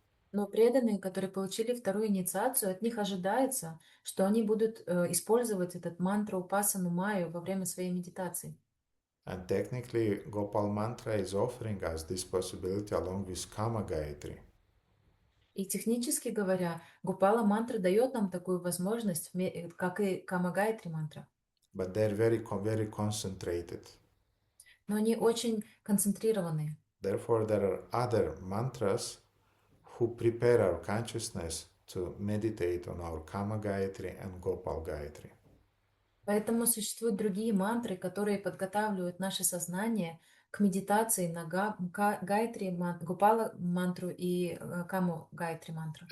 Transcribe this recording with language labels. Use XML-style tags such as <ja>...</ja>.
<ru>Но преданные, которые получили вторую инициацию, от них ожидается, что они будут использовать этот мантру Упасану Майю во время своей медитации.</ru> <en>And technically, Gopal Mantra is offering us this possibility along with Kama Gayatri.</en> <ru>И технически говоря, Гопала мантра дает нам такую возможность, как и Камагайтри мантра.</ru> <en>But they're very concentrated.</en> <ru>Но они очень концентрированные.</ru> <en>Therefore, there are other mantras who prepare our consciousness to meditate on our Kama Gayatri and Gopal Gayatri.</en> <ru>Поэтому существуют другие мантры, которые подготавливают наше сознание к медитации на Гайтри, Гопала мантру и Каму Гайтри мантру.</ru>